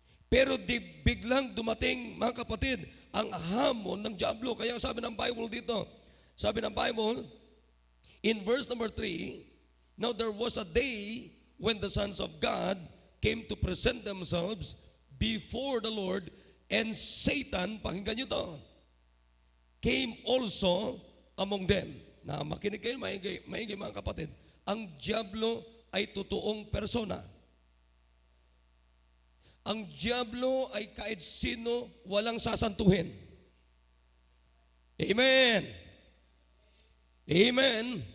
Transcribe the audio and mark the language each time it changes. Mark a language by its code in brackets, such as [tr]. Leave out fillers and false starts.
[tl] Pero biglang dumating, mga kapatid, ang hamon ng diablo. Kaya sabi ng Bible [en] dito, sabi ng Bible, in verse number 3, now there was a day when the sons of God came to present themselves before the Lord, and Satan, [tl] pakinggan nyo to, [en] came also among them. [tl] Na makinig kayo, maigi mga kapatid, ang diablo ay totoong persona. Ang diablo ay kahit sino walang sasantuhin. Amen. Amen.